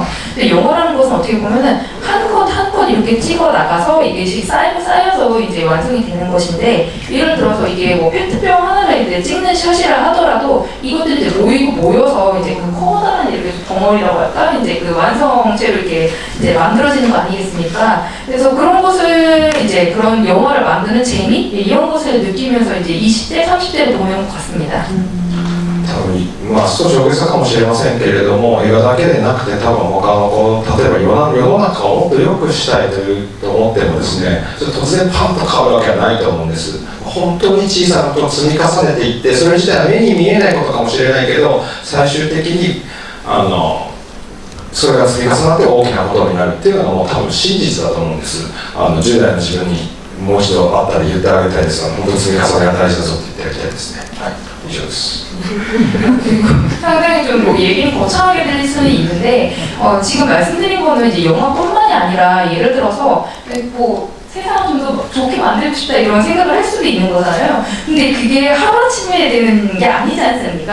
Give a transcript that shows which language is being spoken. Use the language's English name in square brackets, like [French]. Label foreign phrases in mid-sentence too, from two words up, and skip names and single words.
[Korean] 근데 영화라는 것은 어떻게 보면은 한 컷 한 컷 이렇게 찍어 나가서 이게 쌓여서 이제 완성이 되는 것인데, 예를 들어서 이게 뭐 페트병 하나를 이제 찍는 샷이라 하더라도 이것들이 이제 모여서 이제 그 커다란 이렇게 덩어리라고 할까, 이제 그 완성체로 이렇게 이제 만들어지는 거 아니겠습니까? 그래서 그런 것을 이제 그런 영화를 만드는 재미 이런 것을 느끼면서 이제 20대, 30대를 보낸 것 같습니다. [Japanese] 多分まあ少し大げさかもしれませんけれども、映画だけでなくて多分他のこう例えば世の中をもっと良くしたいと思ってもですね、突然パンと変わるわけはないと思うんです。本当に小さなことを積み重ねていって、それ自体は目に見えないことかもしれないけど、最終的にそれが積み重なって大きなことになるっていうのがもう多分真実だと思うんです。10代の自分にもう一度会ったら言ってあげたいですが、本当に積み重ねが大事だぞって言ってあげたいですね。はい、以上です。 [Korean] 상당히 좀 뭐 얘기는 거창하게 들릴 수는 있는데, 지금 말씀드린 거는 이제 영화뿐만이 아니라 예를 들어서 뭐 세상을 좀 더 좋게 만들고 싶다 이런 생각을 할 수도 있는 거잖아요. 근데 그게 하루아침에 되는 게 아니지 않습니까?